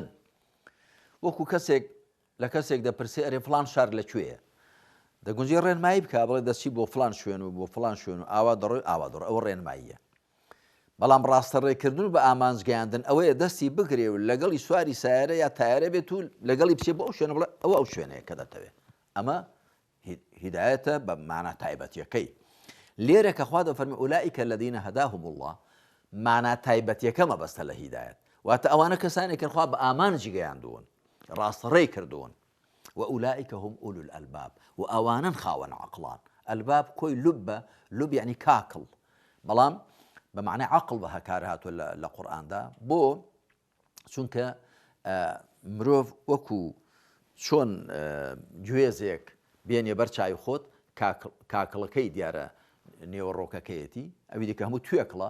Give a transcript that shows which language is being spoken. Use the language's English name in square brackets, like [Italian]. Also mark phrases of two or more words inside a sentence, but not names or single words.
[Central Kurdish] وەکو کەسێک لە کەسێک دەپرسێ ئەرێ فڵان شار لەکوێیە، دەگونجێ ڕێنمایی بکە، بڵێ دەچی بۆ فڵان شوێن و بۆ فڵان شوێن و ئاوا دەڕۆی ئاوا دەڕۆی، ئەوە ڕێنماییە. بەڵام ڕاستەڕێکردن و بە ئامانجگەیاندن ئەوەیە دەستی بگرێ و لەگەڵی سواری سایارە یا تایارە بێت و لەگەڵی بچێ بۆ ئەو شوێنە بڵێ ئەوە ئەو شوێنەیە کە دەتەوێت. ئەمە هیدایەتە بە مانا تایبەتیەکەی. لێرە کە خوا دەفەرمێ [Arabic] أولئك الذين هداهم الله، [Central Kurdish] مانا تایبەتیەکە مەبەستە لە هیدایەت، واتە ئەوانە کەسانێکن خوا بە ئامانجی گەیاندوون، ڕاستەڕێی کردوون. [Arabic] وأولئك هم أولو الألباب، [Central Kurdish] وأوانن خاوەن عەقڵان. ئەلباب کۆی لوبە، لوب یعنی کاکڵ، بەڵام بە معنای عەقڵ بە هەکار هاتووە لە قورئاندا. بۆ چونکە مرۆڤ وەکو چۆن گوێزێک بێنێ بەر چای خۆت، کاکڵەکەی دیارە نێوەڕۆکەکەیەتی، ئەوی دیکە هەموو توێکڵە.